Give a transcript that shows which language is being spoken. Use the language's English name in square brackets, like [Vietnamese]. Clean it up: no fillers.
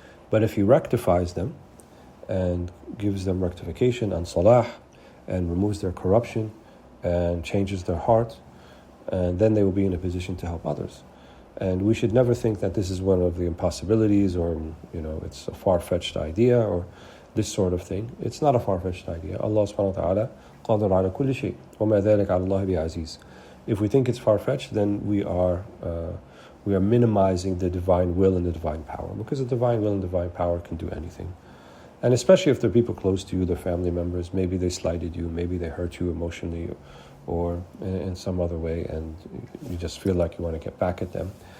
[English] But if He rectifies them and gives them rectification and salah and removes their corruption and changes their heart, and then they will be in a position to help others. And we should never think that this is one of the impossibilities or, it's a far-fetched idea or this sort of thing. It's not a far-fetched idea. [Arabic] Allah subhanahu wa ta'ala قادر على كل شيء وما ذلك على الله بعزيز. [English] If we think it's far-fetched, then we are minimizing the divine will and the divine power, because the divine will and divine power can do anything. And especially if they're people close to you, they're family members, maybe they slighted you, maybe they hurt you emotionally or in some other way, and you just feel like you want to get back at them.